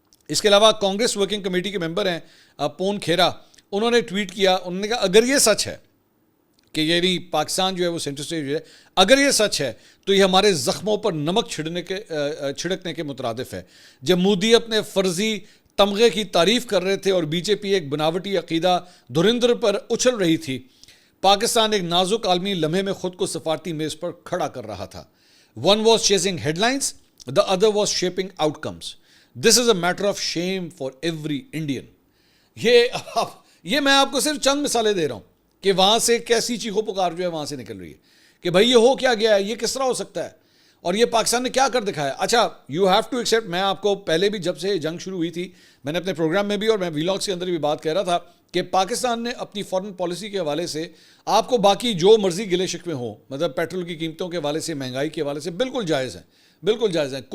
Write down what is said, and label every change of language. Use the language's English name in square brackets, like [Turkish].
[Urdu] اس کے علاوہ Congress working committee کے ممبر ہیں پون کھیرا, انہوں نے ٹویٹ کیا, انہوں نے کہا اگر یہ سچ ہے کہ یعنی پاکستان جو ہے وہ سینٹر سٹیج ہے, اگر یہ سچ ہے تو یہ ہمارے زخموں پر نمک چھڑکنے کے مترادف ہے. جب مودی اپنے فرضی تمغے کی تعریف کر رہے تھے اور بی جے پی ایک بناوٹی عقیدہ دھرندر پر اچھل رہی تھی, پاکستان ایک نازک عالمی لمحے میں خود کو سفارتی میز پر کھڑا کر رہا تھا. [English] One was chasing headlines, the other was shaping outcomes. This is a matter of shame for every Indian. [Urdu] یہ میں آپ کو صرف چند مثالیں دے رہا ہوں کہ وہاں سے کیسی چیخو پکار جو ہے وہاں سے نکل رہی ہے کہ بھائی یہ ہو کیا گیا ہے, یہ کس طرح ہو سکتا ہے, اور یہ پاکستان نے کیا کر دکھایا. اچھا [English] you have to accept, [Urdu] میں آپ کو پہلے بھی جب سے جنگ شروع ہوئی تھی میں نے اپنے پروگرام میں بھی اور میں ویلاگس کے اندر بھی بات کہہ رہا تھا کہ پاکستان نے اپنی فارن پالیسی کے حوالے سے آپ کو باقی جو مرضی گلے شکوے ہوں, مطلب پیٹرول کی قیمتوں کے حوالے سے, مہنگائی کے حوالے سے بالکل جائز ہیں, بالکل جائز ہیں.